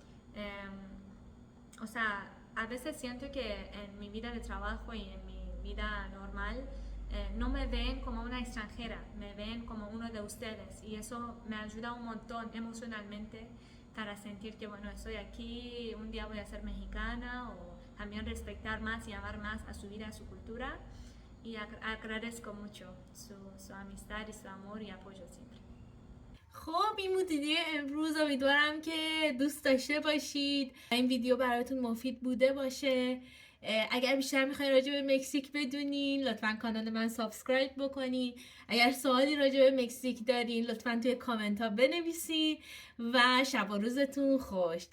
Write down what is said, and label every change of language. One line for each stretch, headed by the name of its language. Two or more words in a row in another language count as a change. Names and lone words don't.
Spanish: o sea, a veces siento que en mi vida de trabajo y en mi vida normal no me ven como una extranjera, me ven como uno de ustedes y eso me ayuda un montón emocionalmente para sentir que bueno, estoy aquí, un día voy a ser mexicana o también respetar más y amar más a su vida, a su cultura y agradezco mucho su amistad y su amor y apoyo siempre.
Persian: خب این بود ویدیو امروز. امیدوارم که دوست داشته باشید، این ویدیو براتون مفید بوده باشه. اگر بیشتر میخواین راجع به مکزیک بدونین لطفا کانال من سابسکرایب بکنین. اگر سوالی راجع به مکزیک دارین لطفا توی کامنت ها بنویسین و شب و روزتون خوش.